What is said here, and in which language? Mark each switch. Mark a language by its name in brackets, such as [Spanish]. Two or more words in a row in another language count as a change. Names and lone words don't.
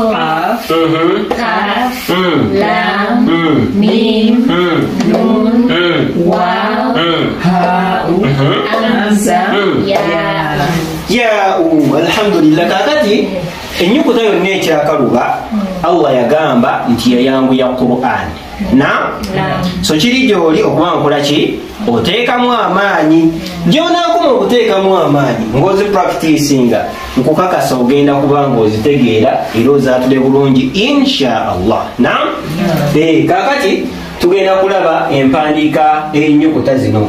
[Arabic] كاف، لام، ميم، نون، واو، هاء، همزة, ياء. الحمد لله. [Ganda] Kakati ennyukuta yonna ekyakaluba Allah yagamba nti yayanguya Qur'an so kiri gy'oli okuba nkolaki oteekamu amaanyi gy'onaakuma okuteekamu amaanyi ng'ozi practicinga nkukakasa ogenda kuba ng'ozitegeera era ozaatule bulungi [Arabic] إن شاء الله [Ganda] kakati tugenda kulaba empandiika ennyukuta zino.